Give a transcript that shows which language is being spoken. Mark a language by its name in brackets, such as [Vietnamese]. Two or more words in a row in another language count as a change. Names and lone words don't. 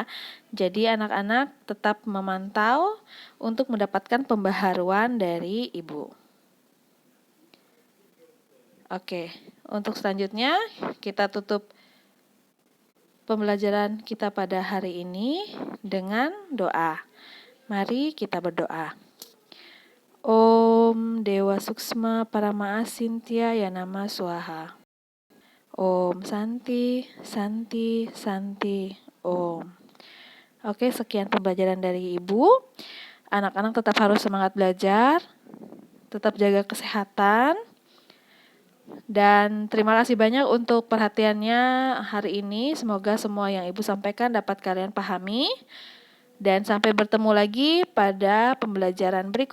[Indonesian] Jadi anak-anak tetap memantau untuk mendapatkan pembaharuan dari Ibu. Oke, untuk selanjutnya kita tutup pembelajaran kita pada hari ini dengan doa. Mari kita berdoa. [Sanskrit] ॐ देव सूक्ष्म परम अचिन्त्याय नमः स्वाहा. ॐ शान्तिः शान्तिः शान्तिः ॐ. [Indonesian] Oke, sekian pembelajaran dari Ibu. Anak-anak tetap harus semangat belajar, tetap jaga kesehatan, dan terima kasih banyak untuk perhatiannya hari ini. Semoga semua yang Ibu sampaikan dapat kalian pahami. Dan sampai bertemu lagi pada pembelajaran berikutnya.